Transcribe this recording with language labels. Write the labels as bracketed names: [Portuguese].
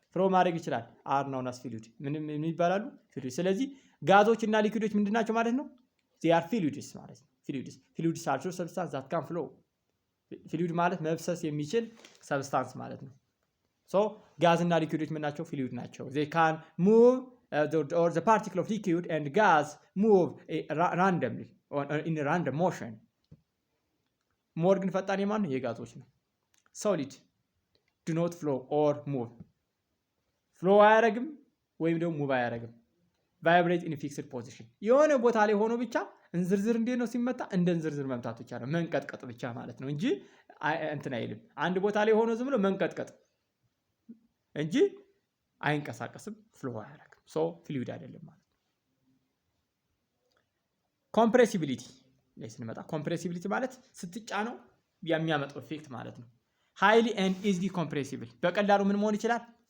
[Amharic] ፍሎ ማድረግ ይችላል። [English] አር ኖን አስ ፍሉይድ፣ [Amharic] ምን ይባላሉ? ፍሉይድ። ስለዚህ ጋዞች እና ሊኩዊዶች ምንድናቸው ማለት ነው? [English] they are fluids [Amharic] ማለት ነው። [English] fluids are substance that can flow። [Amharic] ፍሉይድ ማለት መብሰስ የሚችል ሰብስታንስ ማለት ነው። ሶ ጋዝ እና ሊኩዊዶች ምን ናቸው? ፍሉይድ ናቸው። [English] they can move or the particle of liquid and gas move randomly or in random motion። [Amharic] ሞር ግን ፈጣን የማን ነው? የጋዞች ነው። [English] solid do not flow or move፣ [Amharic] ፍሎ አያረግም ወይም ደግሞ ሙቭ አያረግም። [English] ቫይብሬት ኢን ፊክስድ ፖዚሽን፣ [Amharic] የሆነ ቦታ ላይ ሆኖ ብቻ እንዝርዝር እንዴት ነው ሲመታ? እንደ እንዝርዝር መምታት ብቻ ነው፣ መንቀጥቀጥ ብቻ ማለት ነው እንጂ እንትን አይልም። አንድ ቦታ ላይ ሆኖ ዝም ብሎ መንቀጥቀጥ እንጂ አይንቀሳቀስም፣ ፍሎ አያረግም። ሶ ፍሉይድ አይደለም ማለት ነው። ኮምፕሬሲቢሊቲ ላይ ስንመጣ ኮምፕሬሲቢሊቲ ማለት ስትጫነው የሚያመጣው ኢፌክት ማለት ነው። [English] ሃይሊ ኤንድ ኢዝሊ ኮምፕሬሲብል፣ [Amharic] በቀላሉ ምን መሆን ይችላል?